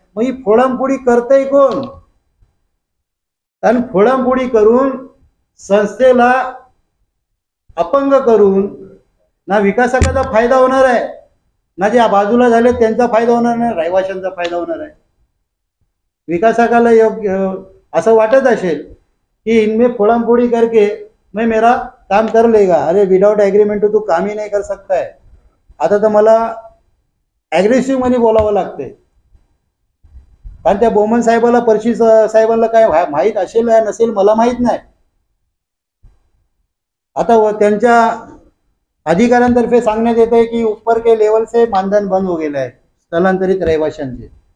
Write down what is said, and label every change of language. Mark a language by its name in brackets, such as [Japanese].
[Marathi] मग ही फोडाफोडी करतंय कोण? कारण फोडाफोडी करून संस्थेला अपंग करून ना विकासकाचा फायदा होणार आहे, ना जे बाजूला झाले त्यांचा फायदा होणार नाही, रहिवाशांचा फायदा होणार आहे. विकासकाला योग्य असं वाटत असेल कि [Hindi] इनमें फोड़ाफोड़ी करके मैं मेरा काम कर लेगा. अरे विदाउट एग्रीमेंट तू काम ही नहीं कर सकता है. [Marathi] आता तर मला ॲग्रेसिव्ह मध्ये बोलावं लागतंय, कारण त्या बोमन साहेबाला परशी साहेबांना काय माहीत असेल या नसेल मला माहीत नाही. आता त्यांच्या अधिकाऱ्यांतर्फे सांगण्यात येत आहे की [Hindi] ऊपर के लेवल से मानधन बंद हो गेले [Marathi] आहे स्थलांतरित रहिवाशांचे.